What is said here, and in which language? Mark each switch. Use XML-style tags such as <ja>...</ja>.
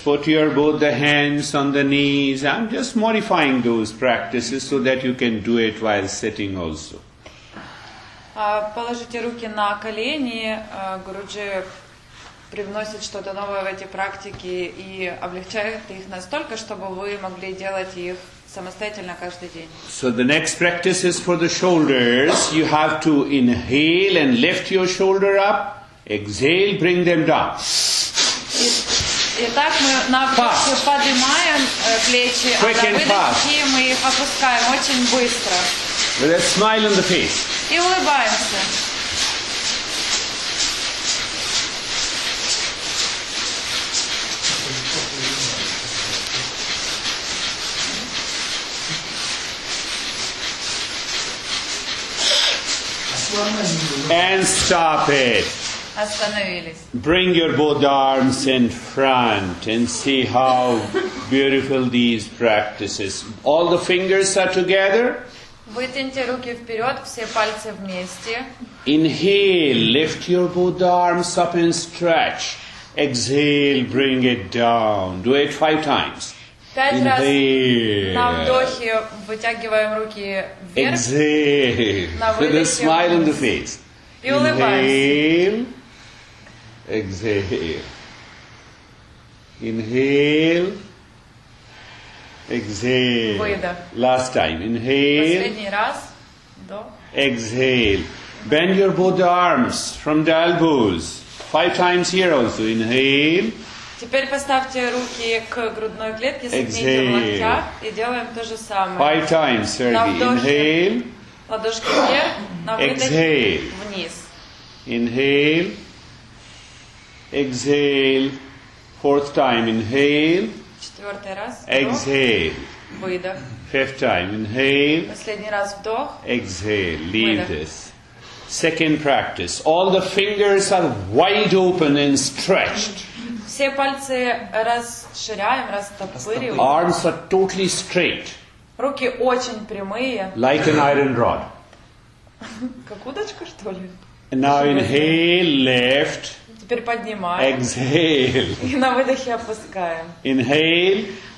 <en>Put your both the hands on the knees. I'm just modifying those practices so that you can do it while sitting also.</en> <ru>Положите руки на колени, Гуруджи привносит что-то новое в эти практики и облегчает их настолько, чтобы вы могли делать их самостоятельно каждый день.</ru> <en>So the next practice is for the shoulders. You have to inhale and lift your shoulder up. Exhale, bring them down.</en> <ru>Итак, мы на вдохе поднимаем плечи, а на выдохе мы их опускаем очень быстро.</ru> <en>With a smile on the face.</en> <ru>И улыбаемся.</ru> <en>And stop it.</en> <ru>Остановились.</ru> <en>Bring your both arms in front and see how beautiful these practices. All the fingers are together.</en> <ru>Вытяните руки вперед, все пальцы вместе.</ru> <en>Inhale, lift your both arms up and stretch. Exhale, bring it down. Do it 5 times.</en> <ru>5 раз на вдохе вытягиваем руки вверх.</ru> <en>Exhale. With a smile on the face.</en> <ru>И улыбаемся.</ru> <en>Exhale. Inhale. Exhale.</en> <ru>Выдох.</ru> <en>Last time. Inhale.</en> <ru>Последний раз. Вдох.</ru> <en>Exhale. Bend your both arms from the elbows. 5 times here also. Inhale.</en> <ru>Теперь поставьте руки к грудной клетке, согните в локтях и делаем то же самое.</ru> <en>5 times, Sergey. Inhale.</en> <ru>Ладошки вверх, на выдохе вниз.</ru> <en>Inhale. Exhale. 4th time. Inhale.</en> <ru>4-й раз.</ru> <en>Exhale.</en> <ru>Выдох.</ru> <en>5th time. Inhale.</en> <ru>Последний раз вдох.</ru> <en>Exhale. Leave this. Second practice. All the fingers are wide open and stretched.</en> <ru>Все пальцы расширяем, растопыриваем.</ru> <en>Arms are totally straight.</en> <ru>Руки очень прямые.</ru> <en>Like an iron rod.</en> <ru>Как удочка, что ли?</ru> <en>And now inhale, lift.</en> <ru>Теперь поднимаем.</ru> <en>Exhale.</en> <ru>И на выдохе опускаем.</ru> <en>Inhale.</en>